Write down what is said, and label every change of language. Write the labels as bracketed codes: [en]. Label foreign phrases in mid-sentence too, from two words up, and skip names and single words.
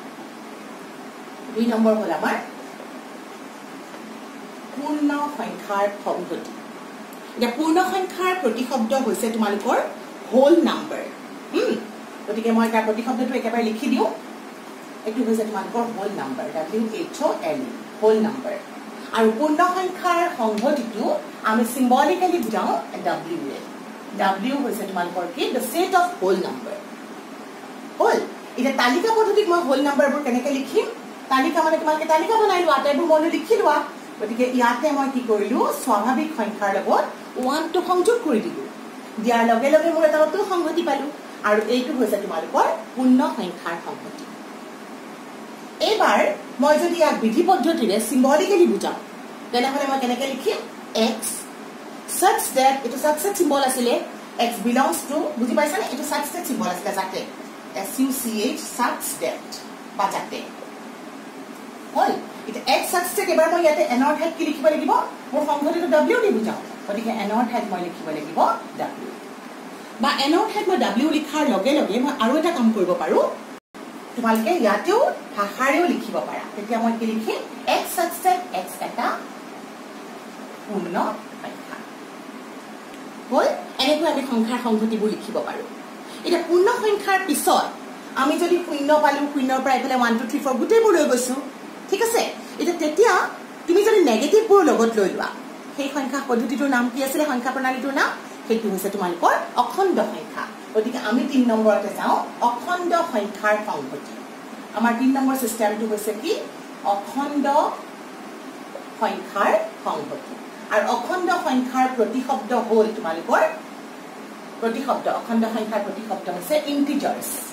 [as] 2 নম্বৰ হল আমাৰ পূৰ্ণ সংখ্যাৰ সংহতি এটা পূৰ্ণ সংখ্যাৰ প্ৰতিশব্দ হৈছে তোমালোকৰ [en] whole number [as] গতিকে মই তাৰ প্ৰতিশব্দটো একেবাৰে লিখি দিও এটো হৈছে তোমালোকৰ [en] whole number WHOL whole number [as] আৰু পূৰ্ণ সংখ্যাৰ সংহতিটো আমি সিম্বলিক্যালি বুজাও W হৈছে তোমালোকৰ কি [en] the set of whole number [as] হোল এটা তালিকা পদ্ধতিত মই [en] whole numbers [as] কেনেকৈ লিখিম তালিকা মানে তোমালোকে তালিকা বনাই লোৱা আটাইবোৰ মৌল লিখি লোৱা গতিকে ইয়াতে মই কি কৰিলো স্বাভাৱিক সংখ্যাৰ লগত 1 টো সংযোগ কৰি দিলো দিয়াৰ লগে লগে মোৰ এটা নতুন সংহতি পালো আৰু এইটো হৈছে তোমালোকৰ পূৰ্ণ সংখ্যাৰ সংহতি এবাৰ মই যদি ইয়াক বিধি পদ্ধতিৰে সিম্বলিক্যালি বুজাও তেনেহলে মই কেনেকৈ লিখিম [en] x such that [as] এটা সাবসেট সিম্বল আছিল [en] x belongs to [as] বুজি পাইছানে এটা সাবসেট সিম্বল আছিল যাতে [en] SUCH such that [as] বাজাতে হল এটা [en] x such that [as] এবাৰ মই ইয়াতে n অৰ ঠাইত কি লিখিব লাগিব মোৰ সংহতিটো w দি বুজাও গতিকে n অৰ ঠাইত মই লিখিব লাগিব w বা n অৰ ঠাইত মই w লিখাৰ লগে লগে মই আৰু এটা কাম কৰিব পাৰো তোমালোকে ইয়াতেও ভাষাৰেও লিখিব পাৰা তেতিয়া মই কি লিখিম [en] x such that [as] x এটা পূৰ্ণ সংখ্যা হল এনেকৈ আমি সংখ্যাৰ সংহতিবোৰ লিখিব পাৰো এটা পূৰ্ণ সংখ্যাৰ পিছত আমি যদি শূন্য পালো শূন্যৰ পৰা এফালে 1 2 3 4 গুটেবোৰ লৈ গৈছো ঠিক আছে এটা তেতিয়া তুমি যদি নেগেটিভবোৰ লগত লৈ লোৱা সেই সংখ্যা পদ্ধতিটোৰ নাম কি আছিল সংখ্যা প্ৰণালীটোৰ নাম সেইটো হৈছে তোমালোকৰ অখণ্ড সংখ্যা গতিকে আমি 3 নম্বৰতে যাও অখণ্ড সংখ্যাৰ সংহতি আমাৰ 3 নম্বৰ সিস্টেমটো হৈছে কি অখণ্ড সংখ্যাৰ সংহতি আৰু অখণ্ড সংখ্যাৰ প্ৰতিশব্দ হল তোমালোকৰ প্ৰতিশব্দ অখণ্ড সংখ্যাৰ প্ৰতিশব্দ হৈছে ইন্টিজাৰ্স